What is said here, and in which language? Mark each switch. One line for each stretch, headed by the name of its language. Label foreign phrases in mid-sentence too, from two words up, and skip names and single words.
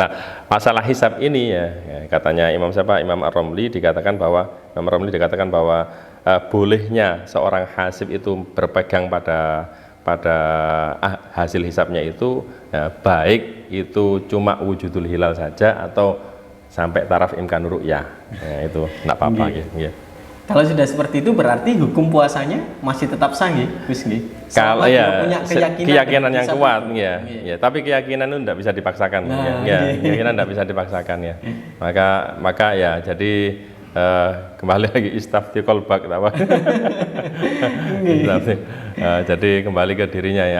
Indonesian: Nah, masalah hisab ini ya, katanya Imam Ar-Ramli dikatakan bahwa bolehnya seorang hasib itu berpegang pada hasil hisabnya itu ya, baik itu cuma
Arabic: وجود الهلال
Indonesian: saja atau sampai taraf
Arabic: إمكان الرؤية
Indonesian: ya, itu enggak apa-apa ya. Kalau sudah seperti itu berarti hukum puasanya masih tetap sah nggih, Gus nggih. Kalau ya punya keyakinan yang kuat ya, tapi keyakinan itu tidak bisa dipaksakan keyakinan tidak bisa dipaksakan ya. Maka ya jadi kembali lagi
Arabic: استفت قلبك
Indonesian: apa. Jadi kembali ke dirinya ya.